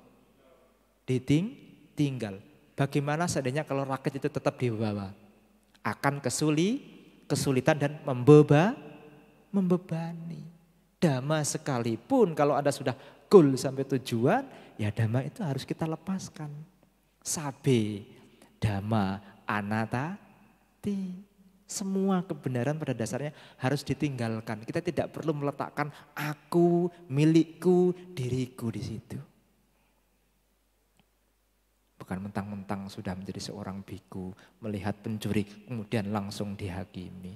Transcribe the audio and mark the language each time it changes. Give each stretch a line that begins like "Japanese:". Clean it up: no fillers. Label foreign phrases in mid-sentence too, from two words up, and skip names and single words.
Indonesian: Ditinggal. Bagaimana seandainya kalau rakit itu tetap dibawa? Akan kesulitan dan membebani. Dhamma sekalipun kalau Anda sudah goal sampai tujuan, ya Dhamma itu harus kita lepaskan.
Pali: Sabe Dhamma anata.
Indonesian: Semua kebenaran pada dasarnya harus ditinggalkan. Kita tidak perlu meletakkan aku, milikku, diriku di situ. Bukan mentang-mentang sudah menjadi seorang biku, melihat pencuri kemudian langsung dihakimi.